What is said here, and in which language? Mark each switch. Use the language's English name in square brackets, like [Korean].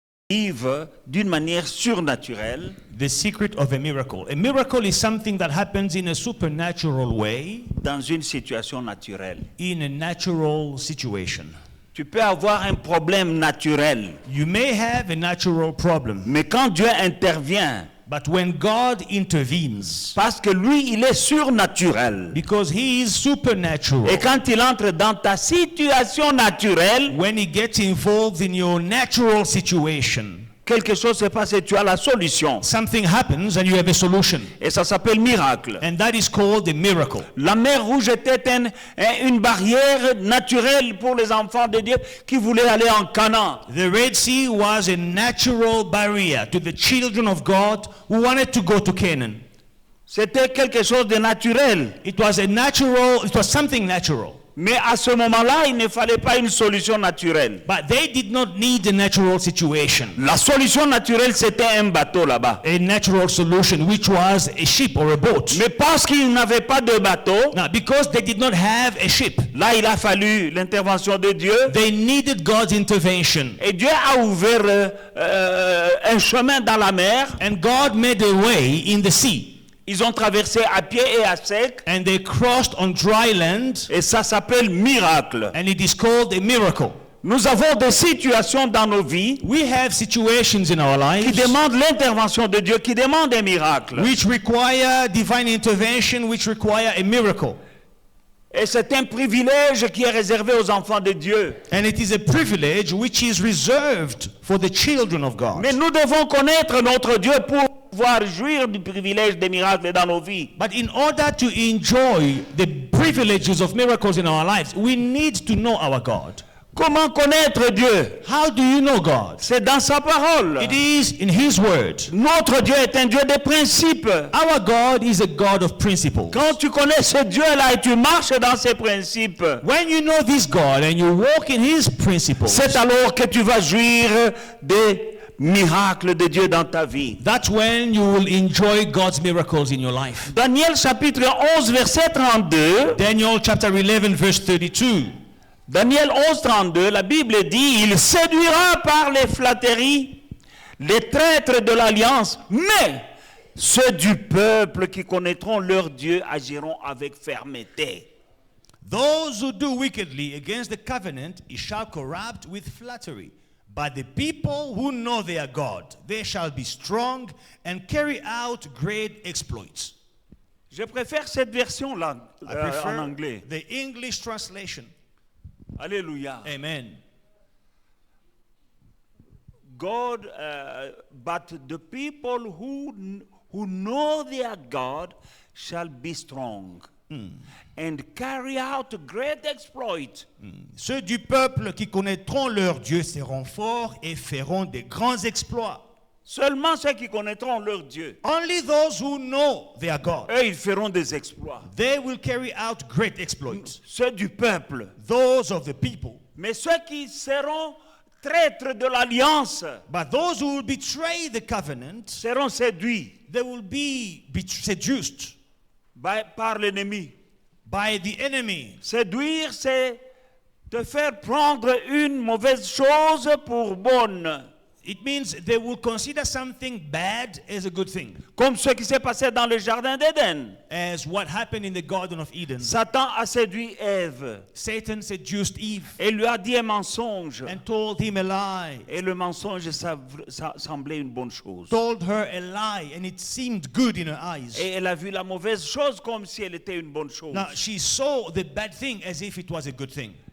[French] arrive d'une manière surnaturelle [English] The secret of a miracle. A miracle is something that happens in a supernatural way, [French] dans une situation naturelle. [English] in a natural situation. [French] Tu peux avoir un problème naturel, [English] You may have a natural problem, [French] mais quand Dieu intervient, [English] but when God intervenes, [French] parce que lui, il est surnaturel, [English] because He is supernatural, [French] et quand il entre dans ta situation naturelle, [English] when He gets involved in your natural situation, [French] quelque chose se passe et tu as la solution. [English] something happens and you have a solution. [French] Et ça s'appelle miracle. [English] And that is called a miracle. [French] La mer Rouge était une barrière naturelle pour les enfants de Dieu qui voulaient aller en Canaan. [English] The Red Sea was a natural barrier to the children of God who wanted to go to Canaan. [French] C'était quelque chose de naturel. [English] It was something natural. [French] Mais à ce moment-là, il ne fallait pas une solution naturelle. [English] But they did not need a natural situation, [French] La solution naturelle, c'était un bateau là-bas. [English] a natural solution, which was a ship or a boat. [French] Mais parce qu'ils n'avaient pas de bateau, [English] Now, because they did not have a ship, [French] là, il a fallu l'intervention de Dieu. [English] they needed God's intervention. [French] Et Dieu a ouvert un chemin dans la mer. [English] And God made a way in the sea. [French] Ils ont traversé à pied et à sec. [English] And they crossed on dry land, [French] Et ça s'appelle miracle. [English] and it is called a miracle. [French] Nous avons des situations dans nos vies [English] We have situations in our [French] qui [English] lives [French] demandent l'intervention de Dieu, qui demandent un miracle. [English] which require divine intervention, which require a miracle. [French] Et c'est un privilège qui est réservé aux enfants de Dieu. [English] And it is a privilege which is reserved for the children of God. [French] Mais nous devons connaître notre Dieu pour pouvoir jouir du privilège des miracles dans nos vies. [English] But in order to enjoy the privileges of miracles in our lives, we need to know our God. [French] Comment connaître Dieu? [English] How do you know God? [French] C'est dans sa parole. [English] It is in His Word. [French] Notre Dieu est un Dieu de principes. [English] Our God is a God of principles. [French] Quand tu connais ce Dieu-là et tu marches dans ses principes, [English] When you know this God and you walk in His principles, [French] c'est alors que tu vas jouir des miracles de Dieu dans ta vie. [English] that's when you will enjoy God's miracles in your life. [French] Daniel chapitre 11 verset 32. [English] Daniel chapter 11 verse 32. [French] Daniel 11, 32, la Bible dit, il séduira par les flatteries les traîtres de l'alliance, mais ceux du peuple qui connaîtront leur Dieu agiront avec fermeté. [English] Those who do wickedly against the covenant, he shall corrupt with flattery. But the people who know their God, they shall be strong and carry out great exploits. [French] Je préfère cette version-là [English] I [French] en [English] prefer [French] anglais. [English] the English translation. Alléluia. Amen. God, but the people who know their God shall be strong and carry out great exploits. [French] Ceux du peuple qui connaîtront leur Dieu seront forts et feront de grands exploits. Seulement ceux qui connaîtront leur Dieu, [English] Only those who know their God, [French] eux, ils feront des exploits. [English] they will carry out great exploits. [French] Ceux du peuple. [English] Those of the people. [French] Mais ceux qui seront traîtres de l'alliance [English] But those who will betray the covenant, [French] seront séduits [English] they will be seduced [French] par l'ennemi. [English] by the enemy. [French] Séduire, c'est te faire prendre une mauvaise chose pour bonne. [English] It means they will consider something bad as a good thing, [French] Comme ce qui s'est passé dans le jardin d'Éden. [English] as what happened in the Garden of Eden. [French] Satan a séduit Ève [English] Satan seduced Eve [French] et lui a dit un mensonge. [English] and told him a lie, [French] Et le mensonge, ça semblait une bonne chose. [English] told her a lie, and it seemed good in her eyes. [French] Et elle a vu la mauvaise chose comme si elle était une bonne chose. [English] Now she saw the bad thing as if it was a good thing.